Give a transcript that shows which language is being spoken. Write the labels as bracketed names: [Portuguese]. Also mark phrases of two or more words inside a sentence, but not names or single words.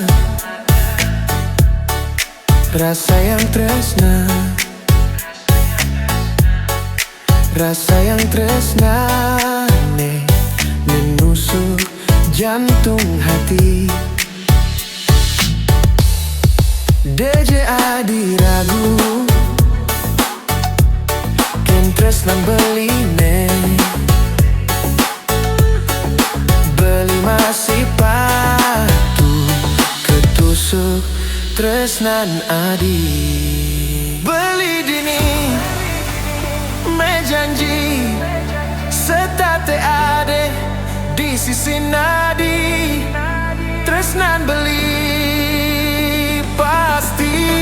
[Indonesian] rasa yang tresna, rasa yang tresna menusuk jantung hati. [Balinese] DJ Adi ragu ken tresna beli beli masih patuh ketusuk tresnan adi. Beli dini mejanji setate ade di sisi nadi tresnan beli pasti.